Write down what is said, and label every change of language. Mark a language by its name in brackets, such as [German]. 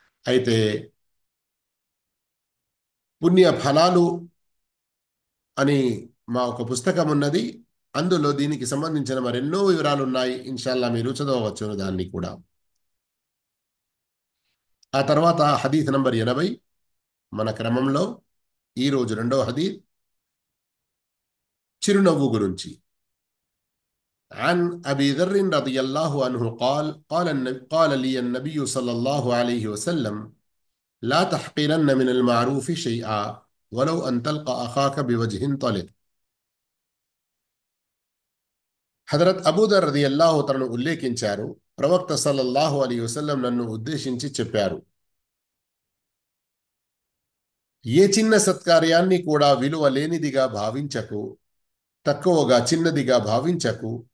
[Telugu] అయితే పుణ్య ఫలాలు అని మా ఒక పుస్తకం ఉన్నది, అందులో దీనికి సంబంధించిన మరెన్నో వివరాలు ఉన్నాయి. ఇన్షాల్లా మీరు చదవవచ్చు దాన్ని కూడా. ఆ తర్వాత హదీస్ నంబర్ 80 మన క్రమంలో ఈరోజు రెండవ హదీస్. చిరునవ్వు గురించి. [Arabic] عن أبي ذر رضي الله عنه قال لي النبي صلى الله عليه وسلم لا تحقرن من المعروف شيئا ولو أن تلقى أخاك بوجه طلق. [Telugu] హజరత్ అబూదర్ రదియల్లాహు తనను ఉల్లేఖించారు. ప్రవక్త సల్లల్లాహు అలైహి వసల్లం నన్ను ఉద్దేశించి చెప్పారు, ఏ చిన్న సత్కార్యాన్ని కూడా విలువ లేనిదిగా భావించకు, తక్కువగా చిన్నదిగా భావించకు.